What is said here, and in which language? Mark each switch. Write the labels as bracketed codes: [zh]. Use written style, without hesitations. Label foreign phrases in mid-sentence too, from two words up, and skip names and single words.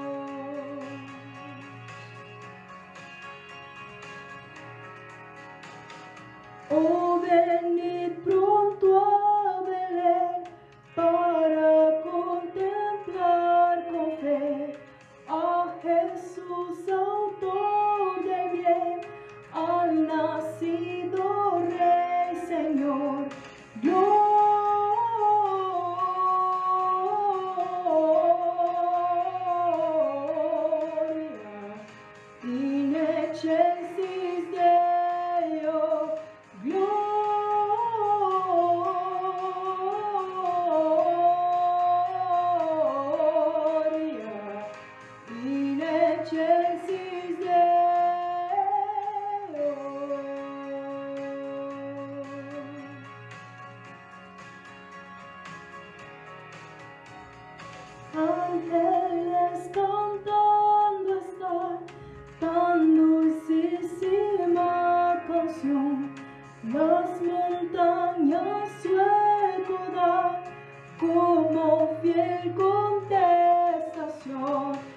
[es] Oh, venid pronto a Belén para contemplar con fe a Jesús, autor de bien, al nacido Rey Señor. [la] Gloria in excelsis Deo. Gloria in excelsis Deo. [es] Ángeles cantando están, tan dulcísima canción, las montañas su eco dan, como fiel contestación.